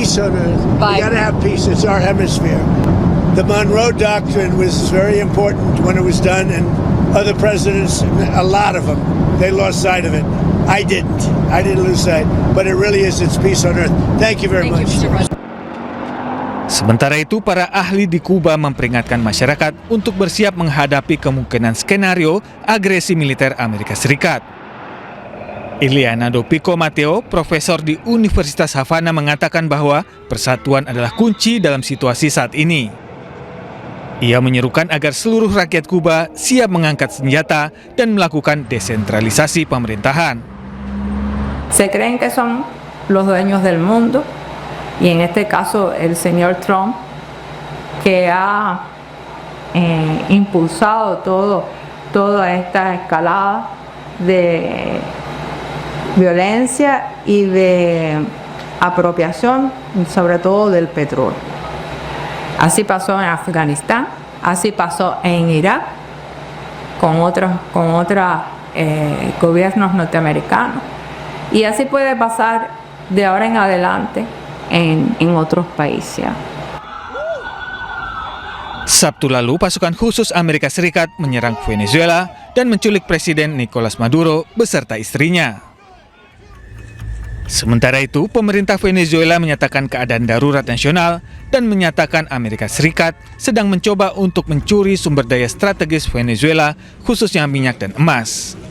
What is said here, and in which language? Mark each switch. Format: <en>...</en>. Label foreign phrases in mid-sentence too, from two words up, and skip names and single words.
<en>Peace on earth. By- We got to have peace. It's our hemisphere. The Monroe Doctrine was very important when it was done, and other presidents, a lot of them, they lost sight of it. I didn't. I didn't lose sight. But it really is. It's peace on earth. Thank you very Thank you, much. Mr. President.</en> <id>Sementara itu, para ahli di Kuba memperingatkan masyarakat untuk bersiap menghadapi kemungkinan skenario agresi militer Amerika Serikat. Ilianado Pico Mateo, profesor di Universitas Havana, mengatakan bahwa persatuan adalah kunci dalam situasi saat ini. Ia menyerukan agar seluruh rakyat Kuba siap mengangkat senjata dan melakukan desentralisasi pemerintahan.</id> <es>Se creen que son los dueños del mundo y en este caso el señor Trump, que ha impulsado toda esta escalada de violencia y de apropiación, sobre todo del petróleo. Así pasó en Afganistán, así pasó en Irak, con otros gobiernos norteamericanos, y así puede pasar de ahora en adelante en otros países.</es> <id>Sabtu lalu, pasukan khusus Amerika Serikat menyerang Venezuela dan menculik Presiden Nicolas Maduro beserta istrinya. Sementara itu, pemerintah Venezuela menyatakan keadaan darurat nasional dan menyatakan Amerika Serikat sedang mencoba untuk mencuri sumber daya strategis Venezuela, khususnya minyak dan emas.</id>